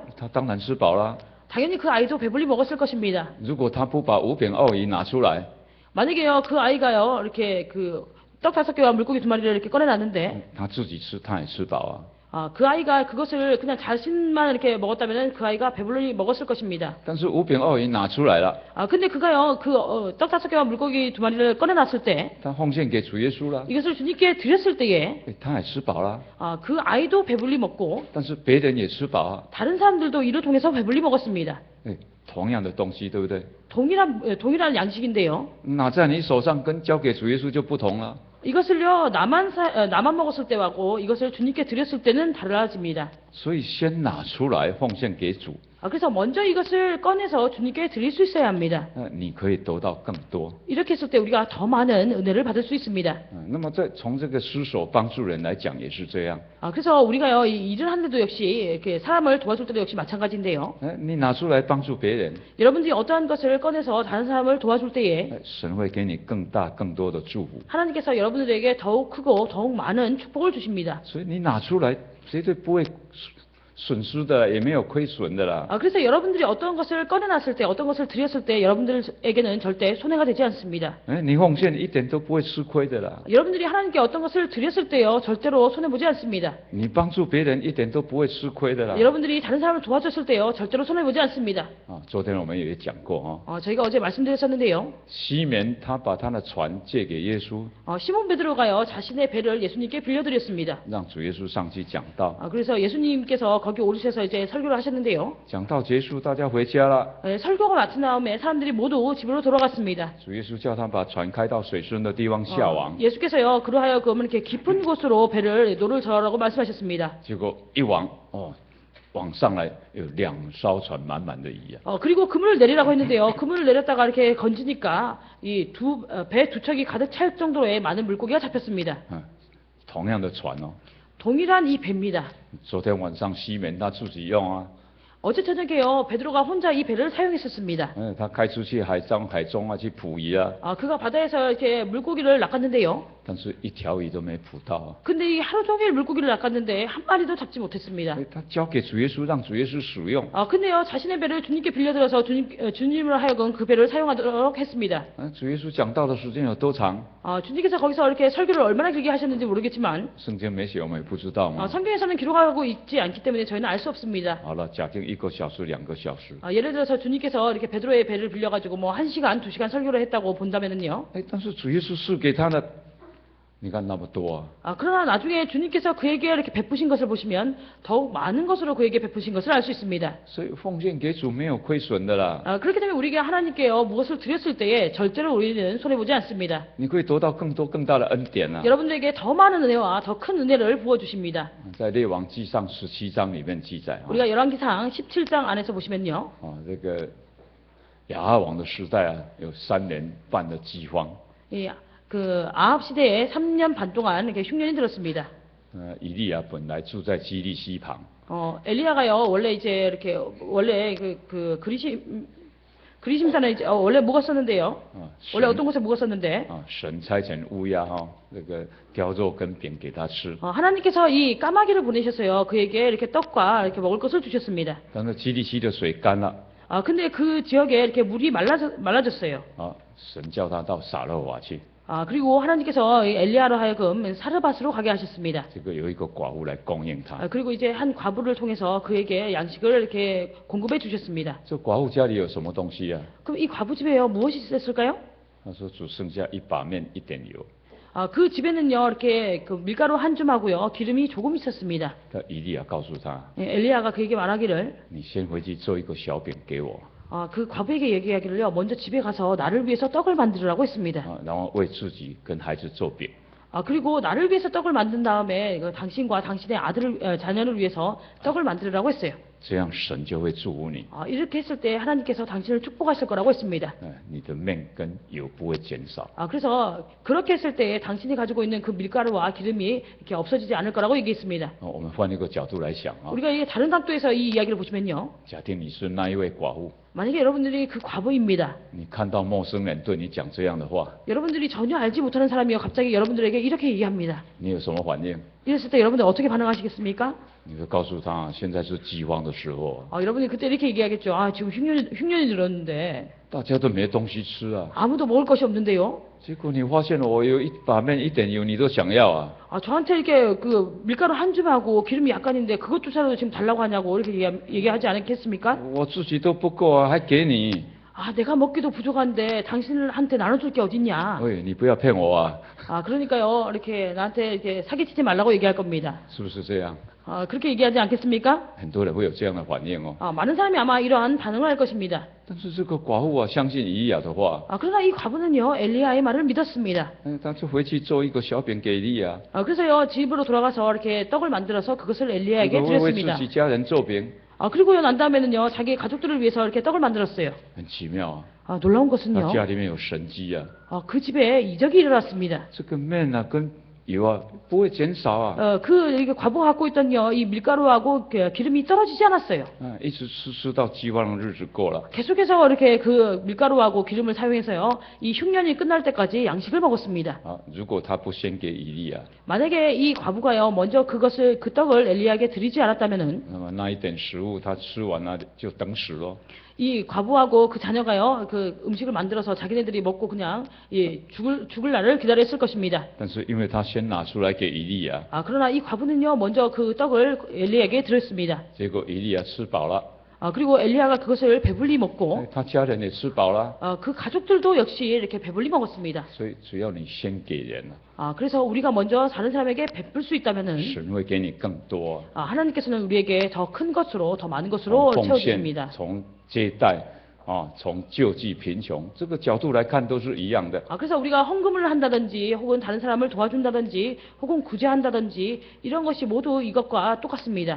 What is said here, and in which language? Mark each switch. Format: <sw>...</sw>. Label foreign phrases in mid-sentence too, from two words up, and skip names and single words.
<zh>他当然吃饱了。</zh> <ko>당연히 그 아이도 배불리 먹었을 것입니다.</ko> <zh>如果他不把5饼2鱼拿出来，</zh> <ko>만약에요 그 아이가요 이렇게 그 떡 5개와 물고기 2마리를 이렇게 꺼내놨는데</ko> <zh>他自己吃，他也吃饱啊。</zh> <ko>그 아이가 그것을 그냥 자신만 이렇게 먹었다면 그 아이가 배불리 먹었을 것입니다.</ko> <zh>但是五饼二鱼拿出来了，</zh> <ko>근데 그가요, 떡 5개와 물고기 2마리를 꺼내놨을 때,</ko> <zh>他奉献给主耶稣了，</zh> <ko>이것을 주님께 드렸을 때에,</ko> <zh>他也吃饱了，</zh> <ko>그 아이도 배불리 먹고,</ko> <zh>但是别人也吃饱啊，</zh> <ko>다른 사람들도 이를 통해서 배불리 먹었습니다.</ko> <zh>同样的东西，对不对？</zh> <ko>동일한 양식인데요.</ko> <zh>拿在你手上跟交给主耶稣就不同了。</zh> <ko>이것을요, 나만 먹었을 때하고 이것을 주님께 드렸을 때는 달라집니다.</ko> <zh>所以先拿出来奉献给主，</zh> <ko>그래서 먼저 이것을 꺼내서 주님께 드릴 수 있어야 합니다.</ko> <zh>你可以得到更多。</zh> <ko>이렇게 했을 때 우리가 더 많은 은혜를 받을 수 있습니다.</ko> <zh>那么从这个施手帮助人来讲也是这样。</zh> <ko>그래서 우리가요, 이 일을 하는데도 역시 이렇게 사람을 도와줄 때도 역시 마찬가지인데요.</ko> <zh>你拿出来帮助别人，</zh> <ko>여러분들이 어떠한 것을 꺼내서 다른 사람을 도와줄 때에</ko> <zh>神会给你更大更多的祝福。</zh> <ko>하나님께서 여러분들에게 더욱 크고 더욱 많은 축복을 주십니다.</ko> <zh>所以你拿出来绝对不会损失的，也没有亏损的啦。</zh> <ko>그래서 여러분들이 어떤 것을 꺼내놨을 때, 어떤 것을 드렸을 때 여러분들에게는 절대 손해가 되지 않습니다.</ko> <zh>你奉献一点都不会吃亏的啦。</zh> <ko>여러분들이 하나님께 어떤 것을 드렸을 때요, 절대로 손해보지 않습니다.</ko> <zh>你帮助别人一点都不会吃亏的啦。</zh> <ko>여러분들이 다른 사람을 도와줬을 때요, 절대로 손해보지 않습니다.</ko> <zh>昨天我们也讲过</zh> <ko>저희가 어제 말씀드렸었는데요.</ko> <zh>西缅他把他的船借给耶稣，</zh> <ko>시몬 베드로가요, 자신의 배를 예수님께 빌려드렸습니다.</ko> <zh>让主耶稣上去讲道。</zh> <ko>그래서 예수님께서 거기 오르셔서 이제 설교를 하셨는데요.</ko> <zh>讲道结束，大家回家了。</zh> <ko>설교가 마친 다음에 사람들이 모두 집으로 돌아갔습니다.</ko> <zh>主耶稣叫他把船开到水深的地方下网，</zh> <ko>예수께서요, 그러하여금 이렇게 깊은 곳으로 배를 노를 저으라고 말씀하셨습니다.</ko> <zh>结果一网网上来有2艘船满满的鱼啊。</zh> <ko>그리고 그물을 내리라고 했는데요. 그물을 내렸다가 이렇게 건지니까 이 배 두 척이 가득 찰 정도의 많은 물고기가 잡혔습니다.</ko> <zh>同样的船</zh> <ko>동일한 이 배입니다.</ko> <zh>昨天晚上西缅他自己用啊，</zh> <ko>어제 저녁에요, 베드로가 혼자 이 배를 사용했었습니다.</ko> <zh>他开出去海中去捕鱼啊，</zh> <ko>그가 바다에서 이렇게 물고기를 낚았는데요.</ko> <zh>但是一条鱼都没捕到啊。</zh> <ko>근데 이 하루 종일 물고기를 낚았는데 한 마리도 잡지 못했습니다.</ko> <zh>他交给主耶稣，让主耶稣使用。</zh> <ko>근데요, 자신의 배를 주님께 빌려들어서 주님을 하여금 그 배를 사용하도록 했습니다.</ko> <zh>主耶稣讲道的时间有多长？</zh> <ko>주님께서 거기서 이렇게 설교를 얼마나 길게 하셨는지 모르겠지만</ko> <zh>圣经没写，我们也不知道嘛。</zh> <ko>성경에서는 기록하고 있지 않기 때문에 저희는 알 수 없습니다.</ko> <zh>好了，假定1个小时、2个小时。</zh> <ko>예를 들어서 주님께서 이렇게 베드로의 배를 빌려가지고 뭐 1시간, 2시간 설교를 했다고 본다면은요.</ko> <zh>但是主耶稣赐给他的，你看那么多啊。</zh> <ko>그러나 나중에 주님께서 그에게 이렇게 베푸신 것을 보시면 더욱 많은 것으로 그에게 베푸신 것을 알 수 있습니다.</ko> <zh>所以奉献给主没有亏损的啦。</zh> <ko>그렇기 때문에 우리가 하나님께요, 무엇을 드렸을 때에 절대로 우리는 손해보지 않습니다.</ko> <zh>你可以得到更多更大的恩典啊。</zh> <ko>여러분들에게 더 많은 은혜와 더 큰 은혜를 부어주십니다.</ko> <zh>在列王纪上17章里面记载</zh> <ko>우리가 열왕기상 17장 안에서 보시면요.</ko> <zh>这个亚哈王的时代啊，有3年半的饥荒。</zh> <ko>그 아합 시대에 3년 반 동안 이렇게 흉년이 들었습니다.</ko> <zh>以利亚本来住在基利溪旁，</zh> <ko>엘리야가요, 원래 이제 이렇게 원래 그리심산에 이제 원래 묵었었는데요. 원래 어떤 곳에 묵었었는데</ko> <zh>神差遣乌鸦那个叼肉跟饼给他吃，</zh> <ko>하나님께서 이 까마귀를 보내셔서요, 그에게 이렇게 떡과 이렇게 먹을 것을 주셨습니다.</ko> <zh>但是基利溪的水干了，</zh> <ko>근데 그 지역에 이렇게 물이 말라졌어요.</ko> <zh>神叫他到撒勒瓦去，</zh> <ko>그리고 하나님께서 엘리야로 하여금 사르밧으로 가게 하셨습니다.</ko> <zh>这个有一个寡妇来供应他。</zh> <ko>그리고 이제 한 과부를 통해서 그에게 양식을 이렇게 공급해 주셨습니다.</ko> <zh>这寡妇家里有什么东西啊？</zh> <ko>그럼 이 과부 집에요, 무엇이 있었을까요?</ko> <zh>他说只剩下一把面一点油。</zh> <ko>그 집에는요, 이렇게 그 밀가루 한 줌하고요, 기름이 조금 있었습니다.</ko> <zh>以利亚告诉他，</zh> <ko>엘리야가 그에게 말하기를,</ko> <zh>你先回去做一个小饼给我，</zh> <ko>그 과부에게 얘기하기를요, 먼저 집에 가서 나를 위해서 떡을 만들으라고 했습니다.</ko> <zh>然后为自己跟孩子做饼。</zh> <ko>그리고 나를 위해서 떡을 만든 다음에 당신과 당신의 자녀를 위해서 떡을 만들으라고 했어요.</ko> <zh>这样神就会祝福你，</zh> <ko>이렇게 했을 때 하나님께서 당신을 축복하실 거라고 했습니다.</ko> <zh>你的面跟油不会减少。</zh> <ko>그래서 그렇게 했을 때 당신이 가지고 있는 그 밀가루와 기름이 이렇게 없어지지 않을 거라고 얘기했습니다.</ko> <zh>我们换一个角度来想</zh> <ko>우리가 이게 다른 각도에서 이 이야기를 보시면요.</ko> <zh>假定你是那一位寡妇，</zh> <ko>만약에 여러분들이 그 과부입니다.</ko> <zh>你看到陌生人对你讲这样的话，</zh> <ko>여러분들이 전혀 알지 못하는 사람이요, 갑자기 여러분들에게 이렇게 얘기합니다.</ko> <zh>你有什么反应？</zh> <ko>이랬을 때 여러분들 어떻게 반응하시겠습니까?</ko> <zh>你会告诉他，现在是饥荒的时候，</zh> <ko>여러분이 그때 이렇게 얘기하겠죠. 지금 흉년이 들었는데</ko> <zh>大家都没东西吃啊，</zh> <ko>아무도 먹을 것이 없는데요.</ko> <zh>结果你发现我有一把面一点油，你都想要啊？</zh> <ko>아, 저한테 이렇게 그 밀가루 한 줌하고 기름이 약간인데 그것조차도 지금 달라고 하냐고 이렇게 얘기하지 않겠습니까?</ko> <zh>我自己都不够啊，还给你？</zh> <ko>아, 내가 먹기도 부족한데 당신한테 나눠줄 게 어딨냐?</ko> <zh>喂，你不要骗我啊，</zh> <ko>아, 그러니까요, 이렇게 나한테 이렇게 사기치지 말라고 얘기할 겁니다.</ko> <zh>是不是这样？</zh> <ko>아, 그렇게 얘기하지 않겠습니까?</ko> <zh>很多人会有这样的反应哦。</zh> <ko>아, 많은 사람이 아마 이러한 반응을 할 것입니다.</ko> <zh>但是这个寡妇啊，相信以利亚的话，</zh> <ko>아, 그러나 이 과부는요, 엘리야의 말을 믿었습니다.</ko> <zh>他就回去做一个小饼给以利亚，</zh> <ko>아, 그래서요, 집으로 돌아가서 이렇게 떡을 만들어서 그것을</ko> <zh>这</zh> <ko>엘리야에게</ko> <zh>个为自</zh> <ko>드렸습니다.</ko> <zh>己家人做饼，</zh> <ko>아, 그리고요, 난 다음에는요, 자기 가족들을 위해서 이렇게 떡을 만들었어요.</ko> <zh>很奇妙啊。</zh> <ko>아, 놀라운</ko> <zh>他</zh> <ko>것은요,</ko> <zh>家里面有神机啊，</zh> <ko>그 집에 이적이 일어났습니다.</ko> <zh>这个面啊跟油啊不会减少啊，</zh> <ko>이게 과부가 갖고 있던요, 이 밀가루하고 기름이 떨어지지 않았어요.</ko> <zh>一直吃到饥荒的日子过了。</zh> <ko>계속해서 이렇게 그 밀가루하고 기름을 사용해서요, 이 흉년이 끝날 때까지 양식을 먹었습니다.</ko> <zh>啊，如果他不先给以利亚，</zh> <ko>만약에 이 과부가요, 먼저 그 떡을 엘리야에게 드리지 않았다면은,</ko> <zh>那么那一点食物他吃完了就等死咯。</zh> <ko>이 과부하고 그 자녀가요, 그 음식을 만들어서 자기네들이 먹고 그냥, 예, 죽을 날을 기다렸을 것입니다.</ko> <zh>但是因为他先拿出来给以利亚，</zh> <ko>아, 그러나 이 과부는요, 먼저 그 떡을 엘리야에게 드렸습니다.</ko> <zh>结果以利亚吃饱了，</zh> <ko>아, 그리고 엘리야가 그것을 배불리 먹고,</ko> <zh>他家人也吃饱了，</zh> <ko>그 가족들도 역시 이렇게 배불리 먹었습니다.</ko> <zh>所以只要你先给人了，</zh> <ko>아, 그래서 우리가 먼저 다른 사람에게 베풀 수 있다면은,</ko> <zh>神会给你更多。</zh> <ko>아, 하나님께서는 우리에게 더 큰 것으로, 더 많은 것으로</ko> <zh>奉献</zh> <ko>채워주십니다.</ko> <zh>从接待啊，从救济贫穷这个角度来看都是一样的。</zh> <ko>아, 그래서 우리가 헌금을 한다든지, 혹은 다른 사람을 도와준다든지, 혹은 구제한다든지, 이런 것이 모두 이것과 똑같습니다.</ko>